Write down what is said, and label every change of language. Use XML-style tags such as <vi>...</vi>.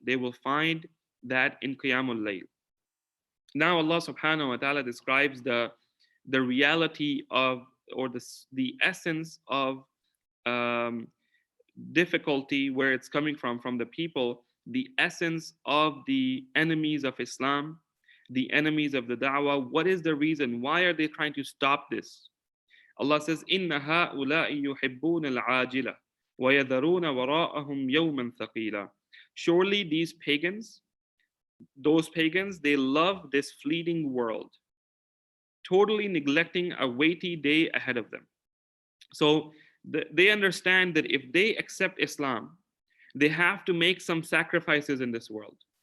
<en>They will find that in Qiyamul Layl. Now Allah subhanahu wa ta'ala describes the reality of, or the essence of difficulty, where it's coming from the people, the essence of the enemies of Islam, the enemies of the da'wah. What is the reason? Why are they trying to stop this? Allah says,</en> <ar>إِنَّ هَؤُلَاءِ يُحِبُّونَ الْعَاجِلَةَ وَيَذَرُونَ وَرَاءَهُمْ يَوْمًا ثَقِيلًا.</ar> <en>Surely these pagans, they love this fleeting world, totally neglecting a weighty day ahead of them. So they understand that if they accept Islam, they have to make some sacrifices in this world.</en>